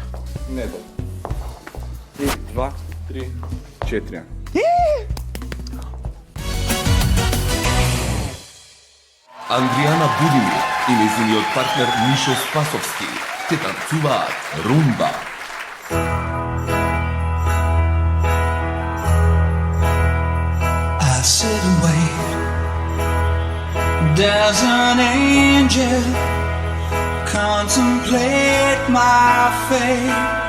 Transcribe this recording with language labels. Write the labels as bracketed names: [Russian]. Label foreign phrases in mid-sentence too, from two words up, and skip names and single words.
[Macedonian] Не добро. И 2, 3, 4. Андријана Будимир и нејзиниот партнер Мишо Спасовски ќе танцуваат румба. [English] I sit and wait. There's an angel contemplate my fate.